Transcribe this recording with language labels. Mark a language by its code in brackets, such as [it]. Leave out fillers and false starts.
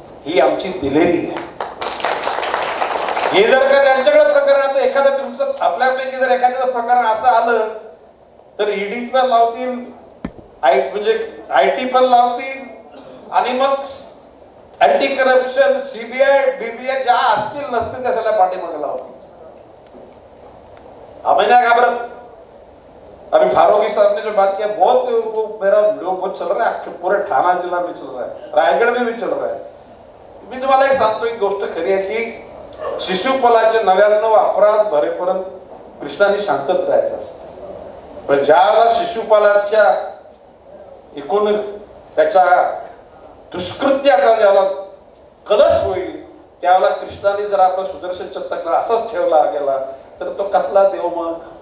[mr] ही आमची दिलेली आहे. हे जर का त्यांच्याकडे प्रकरण, एखादं तुमचं आपल्यापैकी जर एखाद्या प्रकरण असं आलं तर ईडी पण लावतील, म्हणजे IT पण लावतील, आणि मग अँटी करप्शन, CBI, BBI ज्या असतील नसतील त्या सगळ्या पाठीमागे लावतील. आम्ही [hi] नहीं घबरात. अभी फारूकी साहब ने जो बात किया, बहुत वो मेरा लोग बहुत चल रहा है, पूरे ठाणा जिला में चल रहा है, रायगड में भी चल रहा है. [mr] मी तुम्हाला एक सांगतो, एक गोष्ट खरी आहे की शिशुपालाचे 99 अपराध भरेपर्यंत कृष्णाने शांतच राहायचं असतं. पण ज्यावेळेला शिशुपालाच्या एकूण त्याच्या दुष्कृत्याचा ज्याला कलश होईल त्यावेळेला कृष्णाने जर आपला सुदर्शन चक्र असंच ठेवला गेला तर तो कसला देव मग.